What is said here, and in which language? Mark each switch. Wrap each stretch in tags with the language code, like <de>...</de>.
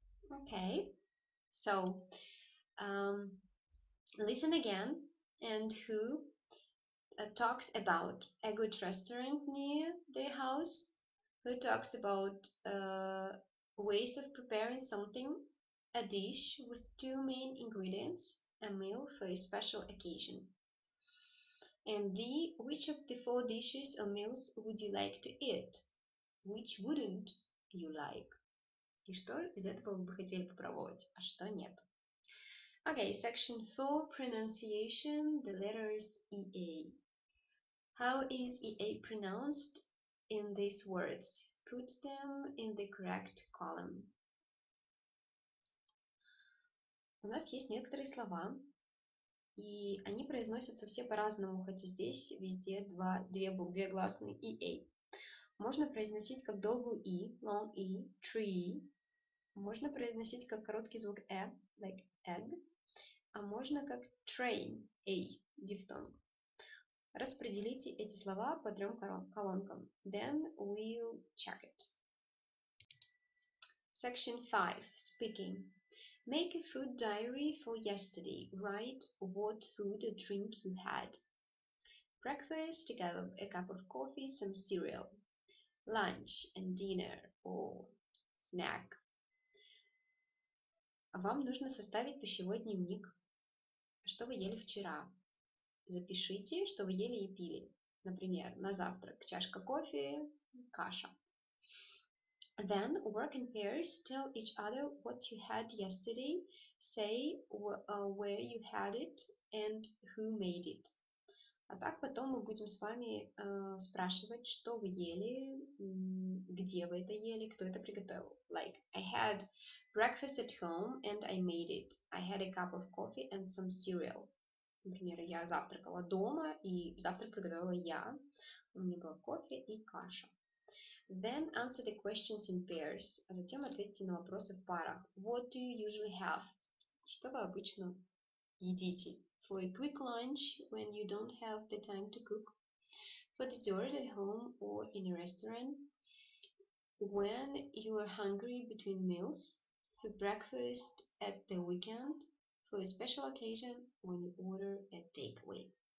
<en>Okay, so listen again, and who talks about a good restaurant near their house, who talks about ways of preparing something, a dish with two main ingredients, a meal for a special occasion. And D, which of the four dishes or meals would you like to eat? Which wouldn't you like?</en> <ru>И что из этого вы бы хотели попробовать, а что нет?</ru> <en>Okay, section 4, pronunciation, the letters EA. How is EA pronounced in these words? Put them in the correct column.</en> <ru>У нас есть некоторые слова, и они произносятся все по-разному, хотя здесь везде две гласные EA. Можно произносить как долгую И,</ru> <en>long E, tree.</en> <ru>Можно произносить как короткий звук</ru> <en>like egg.</en> <ru>А можно как train, A, дифтонг. Распределите эти слова по трем колонкам.</ru> <en>Then we'll check it. Section 5, speaking. Make a food diary for yesterday. Write what food or drink you had. Breakfast, a cup of coffee, some cereal. Lunch and dinner or snack.</en> <ru>Вам нужно составить пищевой дневник. Что вы ели вчера? Запишите, что вы ели и пили. Например, на завтрак чашка кофе, каша.</ru> <en>Then work in pairs. Tell each other what you had yesterday. Say where you had it and who made it.</en> <ru>А так потом мы будем с вами спрашивать, что вы ели, где вы это ели, кто это приготовил.</ru> <en>Like, I had breakfast at home and I made it. I had a cup of coffee and some cereal.</en> <ru>Например, я завтракала дома и завтрак приготовила я. У меня был кофе и каша.</ru> <en>Then answer the questions in pairs,</en> <ru>а затем ответьте на вопросы в парах.</ru> <en>What do you usually have?</en> <ru>Что вы обычно едите?</ru> <en>For a quick lunch when you don't have the time to cook. For dessert at home or in a restaurant. When you are hungry between meals. For breakfast at the weekend. For a special occasion when you order a takeaway.</en>